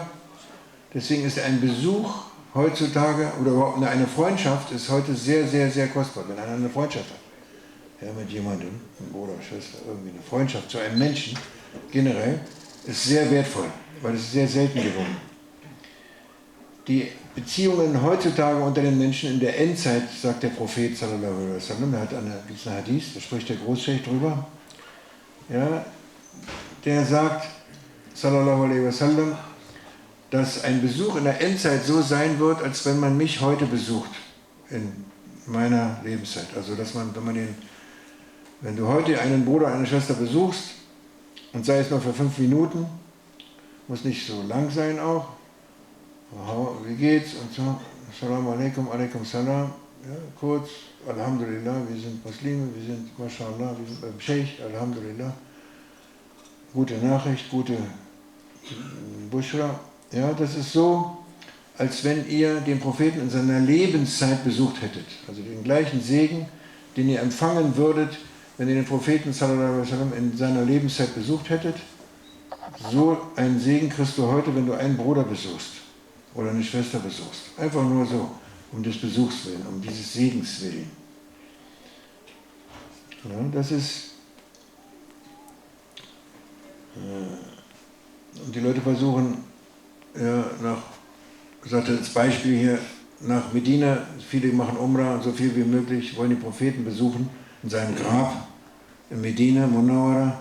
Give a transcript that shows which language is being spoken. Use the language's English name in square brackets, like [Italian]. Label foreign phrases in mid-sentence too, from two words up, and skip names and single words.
[German] Deswegen ist ein Besuch heutzutage, oder überhaupt eine Freundschaft, ist heute sehr, sehr, sehr kostbar, wenn einer eine Freundschaft hat. Ja, mit jemandem, einem Bruder, Schwester, irgendwie eine Freundschaft zu einem Menschen, generell, ist sehr wertvoll, weil es ist sehr selten geworden. Die Beziehungen heutzutage unter den Menschen in der Endzeit, sagt der Prophet, [Arabic] صلى الله عليه وسلم, [German] da gibt es einen Hadith, da spricht der Großscheich drüber, ja, der sagt, [Arabic] صلى الله عليه وسلم, [German] dass ein Besuch in der Endzeit so sein wird, als wenn man mich heute besucht, in meiner Lebenszeit. Also, dass man, wenn du heute einen Bruder, eine Schwester besuchst, und sei es nur für 5 Minuten, muss nicht so lang sein auch, wie geht's und so, [Arabic] السلام عليكم، عليكم السلام, [German] ja, kurz, Alhamdulillah, wir sind Muslime, wir sind, Mashallah, wir sind beim Sheikh, Alhamdulillah, gute Nachricht, gute Bushra, ja, das ist so, als wenn ihr den Propheten in seiner Lebenszeit besucht hättet, also den gleichen Segen, den ihr empfangen würdet, wenn ihr den Propheten [Arabic] صلى الله عليه وسلم [German] in seiner Lebenszeit besucht hättet. So einen Segen kriegst du heute, wenn du einen Bruder besuchst oder eine Schwester besuchst. Einfach nur so, um des Besuchs willen, um dieses Segens willen. Ja, das ist... Und die Leute versuchen, ja, ich sagte das Beispiel hier, nach Medina, viele machen Umrah und so viel wie möglich, wollen den Propheten besuchen, in seinem Grab, in Medina, Munawwara.